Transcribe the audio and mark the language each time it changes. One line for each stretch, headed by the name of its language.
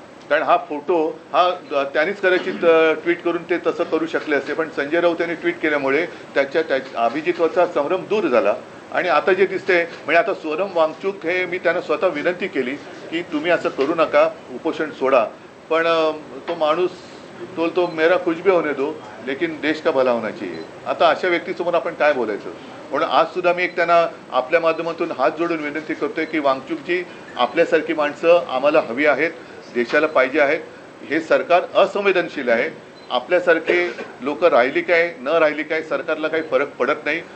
Marathi: कारण हा फोटो त्यांनीच कदाचित ट्विट करून ते तसं करू शकले असते, पण संजय राऊत यांनी ट्विट केल्यामुळे त्या अभिजितवरचा संभ्रम दूर झाला. आणि आता जे दिसते, म्हणजे आता सोनम वांगचूक हे मी त्यांना स्वतः विनंती केली की तुम्ही असं करू नका, उपोषण सोडा. पण तो माणूस तो
Hindi: मेरा कुछ भी होने दो लेकिन देश का भला होना चाहिए.
Marathi: आता अशा व्यक्तीसमोर आपण काय बोलायचं. म्हणून आजसुद्धा मी एक त्यांना आपल्या माध्यमातून हात जोडून विनंती करतोय की वांगचूकजी, आपल्यासारखी माणसं आम्हाला हवी आहेत, देशाला पाहिजे आहेत. हे सरकार असंवेदनशील आहे. आपल्यासारखे लोक राहिली काय न राहिली काय सरकारला काही फरक पडत नाही.